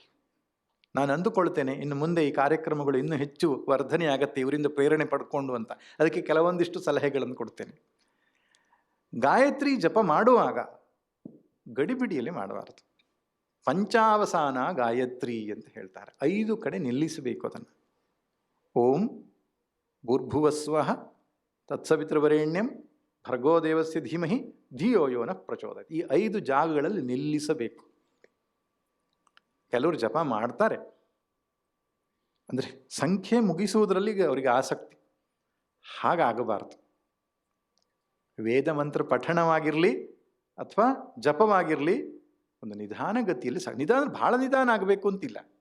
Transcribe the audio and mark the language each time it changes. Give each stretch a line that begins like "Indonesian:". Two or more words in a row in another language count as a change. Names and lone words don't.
Kannada: ನಾನು ಅಂದುಕೊಳ್ತೇನೆ ಇನ್ನು ಮುಂದೆ ಈ ಕಾರ್ಯಕ್ರಮಗಳು ಇನ್ನೂ ಹೆಚ್ಚು ವರ್ಧನೆ ಆಗತ್ತೆ ಇವರಿಂದ ಪ್ರೇರಣೆ ಪಡ್ಕೊಂಡು ಅಂತ. ಅದಕ್ಕೆ ಕೆಲವೊಂದಿಷ್ಟು ಸಲಹೆಗಳನ್ನು ಕೊಡ್ತೇನೆ. ಗಾಯತ್ರಿ ಜಪ ಮಾಡುವಾಗ ಗಡಿಬಿಡಿಯಲ್ಲಿ ಮಾಡಬಾರದು. ಪಂಚಾವಸಾನ ಗಾಯತ್ರಿ ಅಂತ ಹೇಳ್ತಾರೆ, 5 ಕಡೆ ನಿಲ್ಲಿಸಬೇಕು ಅದನ್ನು.
Sanskrit: ಓಂ ಭೂರ್ಭುವಸ್ವಃ ತತ್ಸವಿತೃವರೆಣ್ಯಂ ಭರ್ಗೋ ದೇವಸ್ಯ ಧೀಮಹಿ ಧಿಯೋ ಯೋ ನಃ ಪ್ರಚೋದಯಾತ್,
Kannada: ಈ 5 ಜಾಗಗಳಲ್ಲಿ ನಿಲ್ಲಿಸಬೇಕು. ಕೆಲವರು ಜಪ ಮಾಡ್ತಾರೆ, ಅಂದರೆ ಸಂಖ್ಯೆ ಮುಗಿಸುವುದರಲ್ಲಿ ಅವರಿಗೆ ಆಸಕ್ತಿ, ಹಾಗಾಗಬಾರ್ದು. ವೇದ ಮಂತ್ರ ಪಠಣವಾಗಿರಲಿ ಅಥವಾ ಜಪವಾಗಿರಲಿ ಒಂದು ನಿಧಾನಗತಿಯಲ್ಲಿ ನಿಧಾನ, ಭಾಳ ನಿಧಾನ ಆಗಬೇಕು ಅಂತಿಲ್ಲ.